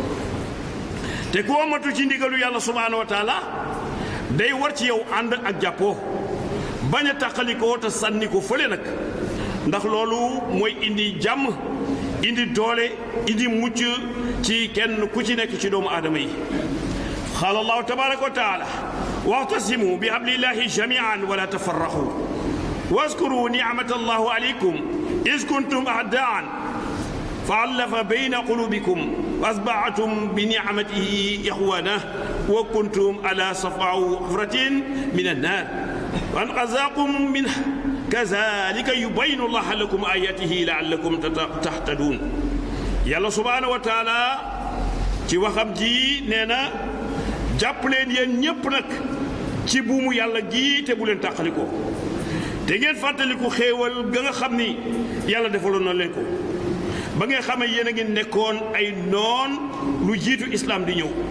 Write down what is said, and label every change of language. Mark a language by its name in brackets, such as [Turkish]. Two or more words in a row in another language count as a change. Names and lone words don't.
[Wolof] te ku wommatu ci ndigalu yàlla [Arabic] سبحانه وتعالى [Wolof] day war ci yow ànd ak jàppoo bañ a tàqalikoo te sànni ko fële nag ndax loolu mooy indi jàmm indi doole indi mucc ci kenn ku ci nekk ci doomu aadama yi [Arabic] قال الله تبارك وتعالى واعتصموا بحبل الله جميعا ولا تفرقوا واذكروا نعمة الله عليكم إذ كنتم أعداء فألف بين قلوبكم وأصبحتم بنعمته إخوانا وكنتم على صفا حفرة من النار وأنقذكم منها كذلك يبين الله لكم آياته لعلكم تهتدون يالله سبحانه وتعالى [Wolof] ci waxam ji nee na jàpp leen yéen ñépp nag ci buumu yàlla gi te bu leen tàqalikoo te ngeen fàttaliku xéewal ga nga xam ni yàlla defaloon na leen ko ba ngeen xamee yéen a ngi nekkoon ay noon lu jiitu islam di ñëw